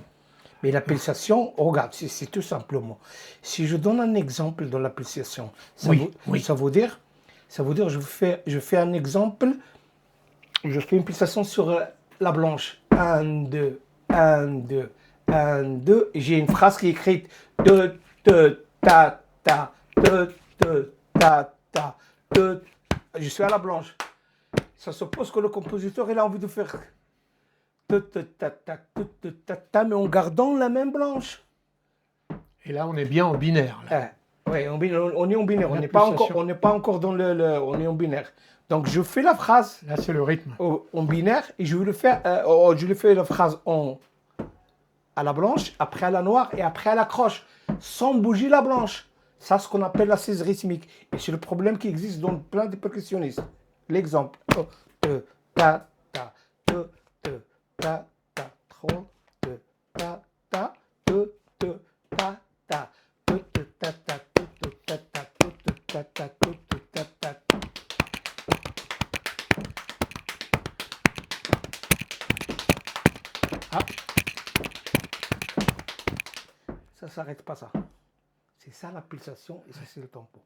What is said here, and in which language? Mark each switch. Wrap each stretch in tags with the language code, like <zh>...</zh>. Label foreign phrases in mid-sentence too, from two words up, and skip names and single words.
<fr>Mais la pulsation, regarde, c'est tout simplement. Si je donne un exemple de la pulsation, Oui. ça veut dire, je fais un exemple, je fais une pulsation sur la blanche. 1, 2, 1, 2, 1, 2. Et j'ai une phrase qui est écrite te, ta, ta, te, ta, ta, te. Je suis à la blanche. Ça suppose que le compositeur il a envie de faire mais en gardant la main blanche. Et là, on est bien en binaire. Là. Oui, on est en binaire. La On n'est pas encore dans on est en binaire. Donc je fais la phrase Là, c'est le rythme. en binaire et je vais le faire. Je le fais la phrase à la blanche, après à la noire et après à la croche, sans bouger la blanche. Ça, c'est ce qu'on appelle l'assise rythmique. Et c'est le problème qui existe dans plein de percussionnistes. L'exemple. Ta, ta, ta, ta, trop, ta, ta, ta, ta, ah. Ça s'arrête pas ça. C'est ça la pulsation et ça c'est le tempo.</fr>